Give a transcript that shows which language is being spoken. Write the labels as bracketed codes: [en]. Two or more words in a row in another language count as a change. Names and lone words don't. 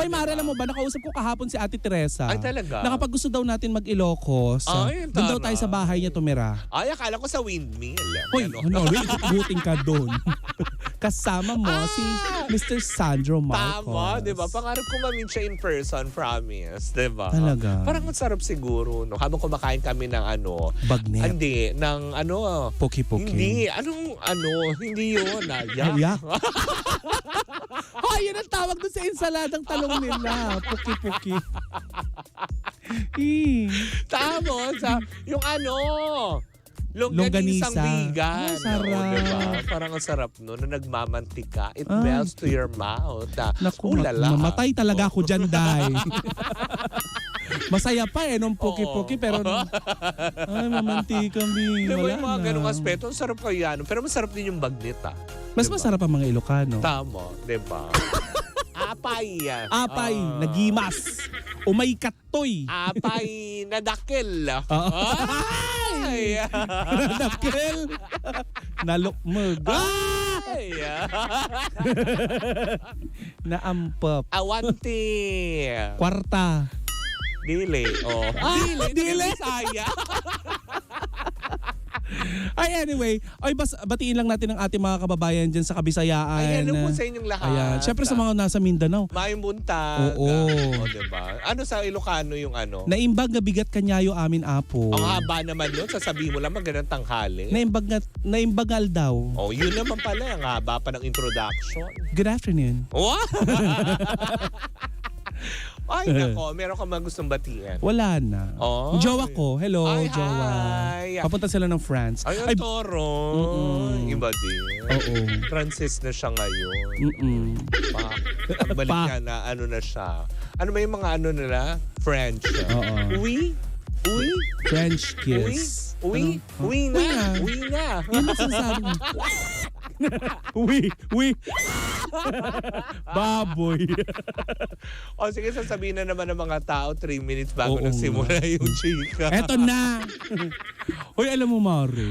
[tl] Oy, Mara, alam mo ba, nakausap ko kahapon si Ate Teresa. Ay, talaga? Nakapag gusto daw natin mag-Ilocos. Ay, doon daw tara. tayo sa bahay niya tumira. Ay, akala ko sa windmill. Hoy, Ano? buting ka doon. Kasama mo si Mr. Sandro Marcos. Tama, di ba? Pangarap ko ma-meet siya [en] in person, [tl] promise. Di ba? Talaga? Parang masarap siguro, no? Habang kumakain kami ng Bagnet. Hindi, ng Poki-poki. Hindi, hindi yun. Yak. Hoy, yun ang tawag doon sa ensaladang talong nila. Puki-puki. Tapos, yung Longganisa. longganisang vegan. Sarap. Oo, diba? Parang ang sarap no, na nagmamantika. [en] It melts to your mouth. [tl] Naku, Ulala. mamatay talaga ako dyan, Day. Masaya pa nung puki-puki, pero ay, mamantikang bing. Diba Wala yung mga na. ganung aspeto, ang sarap kaya. Pero masarap din yung bagnet, Mas diba? masarap ang mga Ilocano. Tama, diba? [ilo] Apay. Apay, nagimas. Umaykatoy. Apay nadakil. Ay! Nadakil. Nalukmag. Ay! Naampap. Awanti. Kwarta. [ceb] Dili. Oh. Dili. Dili. Bisaya. [tl] Ay, Ay, anyway, batiin lang natin ang ating mga kababayan dyan sa Kabisayaan. Ay, hello po sa inyong lahat. Ayan. Siyempre sa mga nasa Mindanao. [ceb] Maayong buntag. [tl] Oo. O, diba? Ano sa Ilocano yung ano? [ilo] Naimbag nga bigat kanyayo amin apo. [tl] Ang haba naman nun. Sasabihin mo lang magandang tanghali. Naimbagal daw. Oh, yun naman pala. Ang haba pa ng introduction. [en] Good afternoon. [tl] Wow! Ay, nako. Meron ka mga gustong batiin. Wala na. Oh. Jowa ko. Hello, Ay, jowa. hi. Papunta sila ng France. Ay, ang toro. Iba din. Oo. Francis na siya ngayon. Balik Pa. niya na ano na siya. Ano ba yung mga ano nila? French. Oo. [fr] Oui? Oui? [tl] French [fr] Oui? [tl] kiss. [fr] Oui? [tl] Ano? [fr] Oui [tl] Uy na. na. Oui na. Yun ang sinasabi mo. Uwi. Baboy. O sige, sasabihin na naman ng mga tao 3 minutes bago Oo nagsimula yung chika. Eto na. Hoy, alam mo, Mari.